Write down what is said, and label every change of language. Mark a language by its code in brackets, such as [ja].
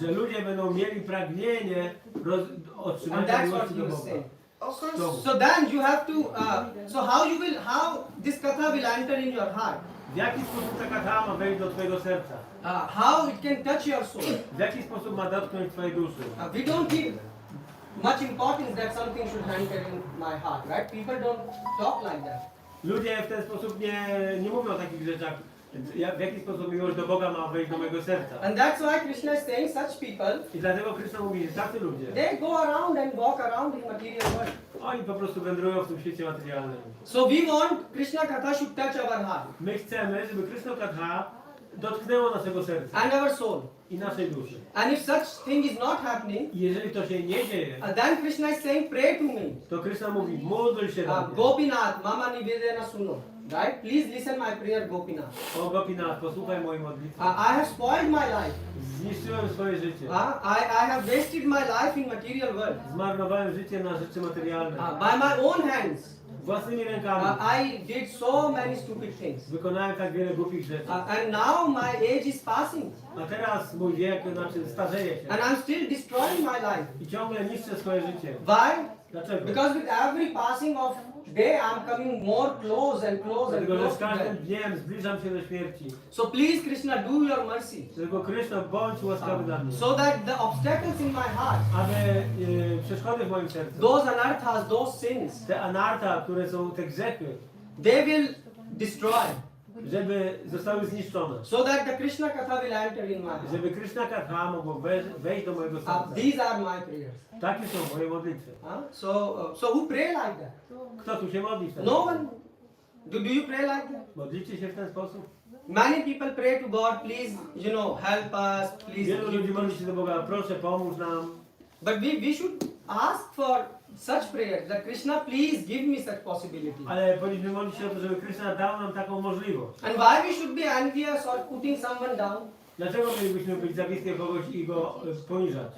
[pl] że ludzie będą mieli pragnienie [en] And [pl] otrzymania [en] that's [pl] miłości [en] what you [pl] Boga. [en] say. Of course. So then you have to. So how this katha will enter in your heart? [pl] W jaki sposób ta katha ma wejść do twojego serca? [en] How it can touch your soul? [pl] W jaki sposób ma dotknąć twojej duszy? [en] We don't give much importance that something should enter in my heart, right? People don't talk like that. [pl] Ludzie w ten sposób nie mówią o takich rzeczach. W jaki sposób miłość do Boga ma wejść do mojego serca? [en] And that's why Krishna is saying such people, [pl] I dlatego Krishna mówi, że tacy ludzie, [en] they go around and walk around in material world. [pl] oni po prostu wędrują w tym świecie materialnym. [en] So we want Krishna katha should touch our heart [pl] My chcemy, żeby Krishna katha dotknęło naszego serca [en] and our soul. [pl] i naszej duszy. [en] And if such thing is not happening, [pl] I jeżeli to się nie dzieje, [en] then Krishna is saying, pray to me. [pl] to Krishna mówi, módl się do mnie. [bn] Gopinath, mama nivedana suno. Right? [en] Please listen my prayer, Gopinath. [pl] O Gopinath, posłuchaj mojej modlitwy. [en] I have spoiled my life. [pl] Zniszczyłem swoje życie. [en] I have wasted my life in material world. [pl] Zmarnowałem życie na rzeczy materialne. [en] By my own hands. [pl] Własnymi rękami. [en] I did so many stupid things. [pl] Wykonałem tak wiele głupich rzeczy. [en] And now my age is passing. [pl] A teraz mój wiek, znaczy starzeje się. [en] And I'm still destroying my life. [pl] I ciągle niszczę swoje życie. [en] Why? [pl] Dlaczego? [en] Because with every passing of day I'm coming more close and close and [pl] Dlatego, że [en] close [pl] z [en] to [pl] każdym [en] death. [pl] dniem zbliżam się do śmierci. [en] So please Krishna, do your mercy. [pl] Dlatego Krishna, bądź łaskawy dla mnie. [en] So that the obstacles in my heart, [pl] Aby przeszkody w moim sercu, [en] those anarthas, those sins, [pl] te anarta, które są te grzechy, [en] they will destroy. [pl] żeby zostały zniszczone. [en] So that the Krishna katha will enter in my heart. [pl] Żeby Krishna katha mogło wejść do mojego serca. [en] These are my prayers. [pl] Takie są moje modlitwy. [en] So who pray like that? [pl] Kto tu się modli w ten [en] No [pl] sposób? [en] one. Do you pray like that? [pl] Modlicie się w ten sposób? [en] Many people pray to God, please, help us, please. [pl] Wielu ludzi modli się do Boga, proszę pomóż nam. [en] But we should ask for such prayers that Krishna, please give me such possibility. [pl] Ale powinniśmy modlić się o to, żeby Krishna dał nam taką możliwość. [en] And why we should be envious or putting someone down? [pl] Dlaczego mielibyśmy być za bliskie kogoś i go poniżać?